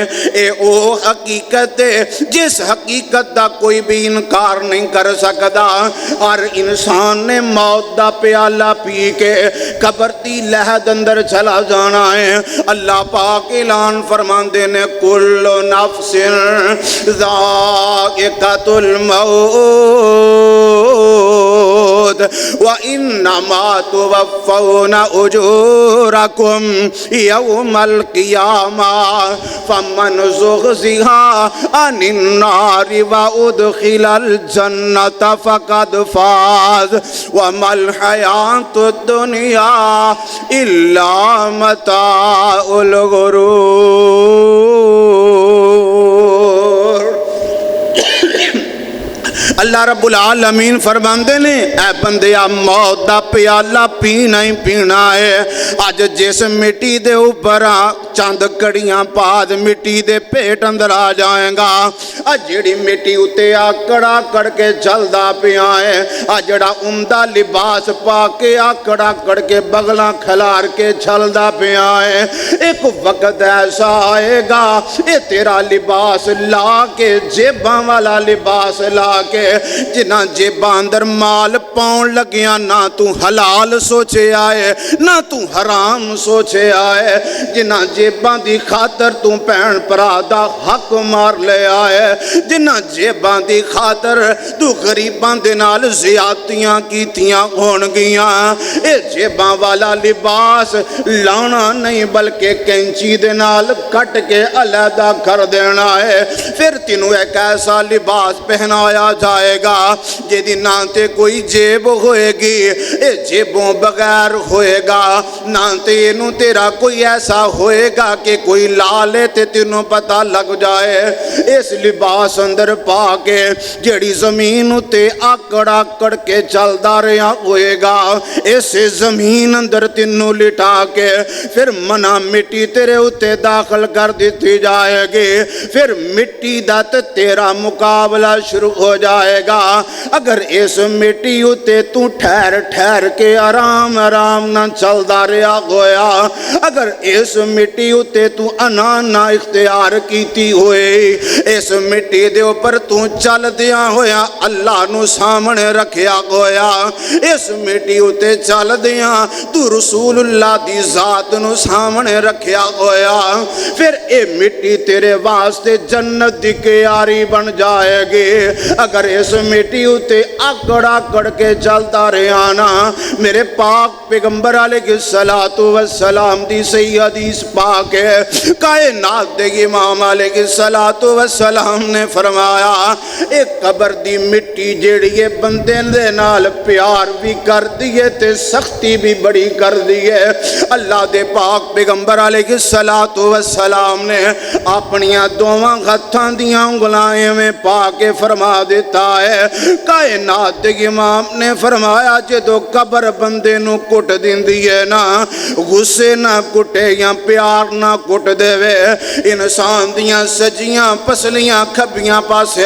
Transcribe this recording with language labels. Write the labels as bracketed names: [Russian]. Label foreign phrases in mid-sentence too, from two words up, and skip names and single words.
[Punjabi] اے او حقیقت ہے جس حقیقت دا کوئی بھی انکار نہیں کر سکتا۔ اور انسان نے موت دا پیالہ پی کے قبر دی لہد اندر چلا جانا ہے۔ اللہ پاک اعلان فرماندے نے [Arabic] کل نفس ذائقۃ الموت وَإِنَّمَا تُوَفَّوْنَ أُجُورَكُمْ يَوْمَ الْقِيَامَةِ فَمَنْ زُحْزِحَ عَنِ النَّارِ وَأُدْخِلَ الْجَنَّةَ فَقَدْ فَازَ وَمَا الْحَيَاةُ الدُّنْيَا إِلَّا مَتَاعُ الْغُرُورِ۔ [Punjabi] اللہ [Arabic] رب العالمین [Punjabi] فرماندے نے اے بندیا موت دا پیالہ پینا ہی پینا ہے اج جس مٹی دے اوپر چند کڑیاں بعد مٹی دے پیٹ اندر آ جائیں گا جیڑی مٹی اتے آکڑ آکڑ کے چلدا پیا ہے جڑا عمدہ لباس پا کے آکڑ آکڑ کے بغلاں کھلار کے چلدا پیا ہے ایک وقت ایسا آئے گا اے تیرا لباس لا کے جیباں والا لباس لا کے جنہ جیباں اندر مال پاؤں لگیاں نہ تو حلال سوچے آئے نہ تو حرام سوچے آئے جنہ جیباں دی خاطر تو پہن پرادہ حق مار لے آئے جنہ جیباں دی خاطر تو غریباں دے نال زیادتیاں کیتیاں ہون گیاں اے جیباں والا لباس لانا نہیں بلکہ کینچی دے نال کٹ کے علیحدہ کر دینا ہے پھر تینوں ایک ایسا لباس پہنایا جائے گا جیدی نہ تے کوئی جیب ہوئے گی اے جیبوں بغیر ہوئے گا نہ تے انہوں تیرا کوئی ایسا ہوئے گا کہ کوئی لالے تے تینوں پتہ لگ جائے اس لباس اندر پا کے جیڑی زمین تے آکڑ آکڑ کے چلدا رہا ہوئے گا اس زمین اندر تینوں لٹا کے پھر منا مٹی تیرے اتے داخل کر دیتی جائے گی پھر مٹی دا تیرا مقابلہ شروع ہو جائے گا اگر اس مٹی اتے تو ٹھہر ٹھہر کے آرام آرام نہ چلدا رہا ہویا اگر اس مٹی اتے تو انا نہ اختیار کیتی ہوئے اس مٹی دے اوپر تو چل دیا ہویا اللہ نو سامنے رکھیا ہویا اس مٹی اتے چل دیا تو رسول اللہ دی ذات نو سامنے رکھیا ہویا پھر اے مٹی تیرے واسطے جنت دی کیاری بن جائے گی اگر اس مٹی اتے آکڑ آکڑ کے چلتا رہانا میرے پاک پیغمبر علیہ السلام دی صحیح حدیث پاک ہے کائنات دے امام [Arabic] علیہ السلام [Punjabi] نے فرمایا ایک قبر دی مٹی جیڑی بندے دے نال پیار بھی کر دیئے تے سختی بھی بڑی کر دیئے اللہ دے پاک پیغمبر علیہ السلام نے اپنیاں دوواں ہتھاں دیاں انگلائیں میں پا کے فرما دیتا ہے کائنات دے امام نے فرمایا جدو قبر بندے نو کٹ دیندی ہے نا غصے نہ کٹے یا پیار نہ کٹ دے وے انسان دیاں سجیاں پسلیاں کھبیاں پاسے